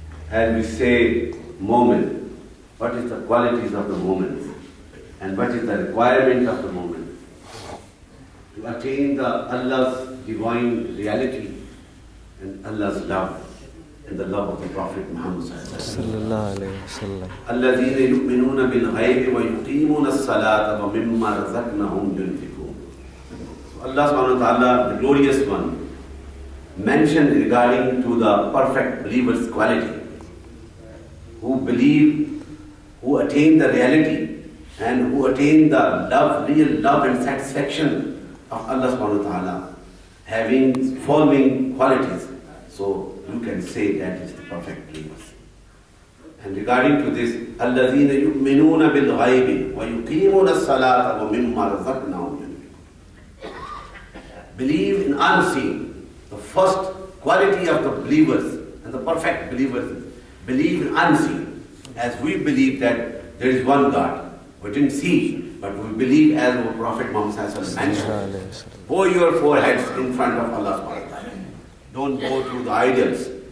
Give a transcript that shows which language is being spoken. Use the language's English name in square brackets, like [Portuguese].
[English] As we say, moment, what is the qualities of the moment and what is the requirement of the moment to attain the Allah's divine reality and Allah's love and the love of the Prophet Muhammad sallallahu alaihi wasallam. [Arabic] الذين يؤمنون بالغيب ويقيمون الصلاة ومما رزقناهم ينفقون. [English] So Allah subhanahu wa ta'ala, the glorious one, mentioned regarding to the perfect believer's quality, who believe, who attain the reality and who attain the love, real love and satisfaction of Allah subhanahu wa ta'ala, having following qualities. So you can say that is the perfect believers. And regarding to this, [Arabic] الَّذِينَ يُؤْمِنُونَ بِالْغَيْبِ وَيُقِيمُونَ الصَّلَاةَ وَمِمَّا رَزَقْنَاهُمْ يُنْفِقُونَ. [English] Believe in unseen. The first quality of the believers and the perfect believers is believe in unseen. As we believe that there is one God. We didn't see, but we believe as our Prophet Muhammad mentioned. Bow your foreheads in front of Allah subhanahu wa ta'ala. Don't go through the idols.